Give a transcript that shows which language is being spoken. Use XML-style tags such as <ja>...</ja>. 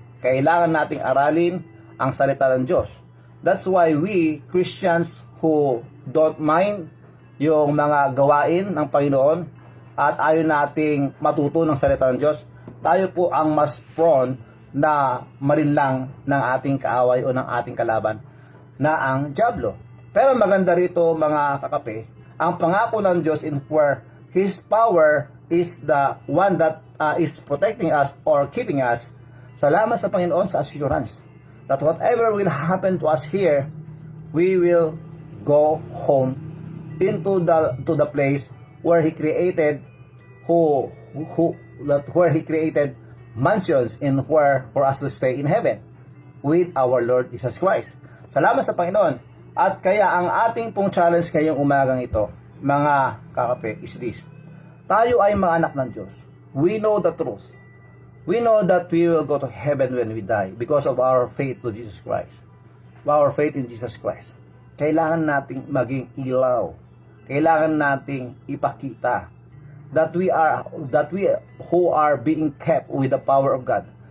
<tl>Kailangan nating aralin ang salita ng Diyos.</tl> <en>That's why we, Christians who don't mind</en> <tl>yung mga gawain ng Panginoon at ayaw nating matuto ng salita ng Diyos, tayo po ang mas prone na malinlang ng ating kaaway o ng ating kalaban na ang diablo. Pero maganda rito mga kakape, ang pangako ng Diyos</tl> <en>in where His power is the one that is protecting us or keeping us.</en> <tl>Salamat sa Panginoon</tl> <en>sa assurance that whatever will happen to us here, we will go home into the place where He created where He created mansions in where for us to stay in heaven with our Lord Jesus Christ.</en> <tl>Salamat sa Panginoon. At kaya ang ating pong challenge ngayong umagang ito, mga kakape,</tl> <en>is this.</en> <tl>Tayo ay mga anak ng Diyos.</tl> <en>We know the truth. We know that we will go to heaven when we die because of our faith to Jesus Christ. Our faith in Jesus Christ.</en> <tl>Kailangan nating maging ilaw. Kailangan nating ipakita</tl> <en>that we who are being kept with the power of God.</en>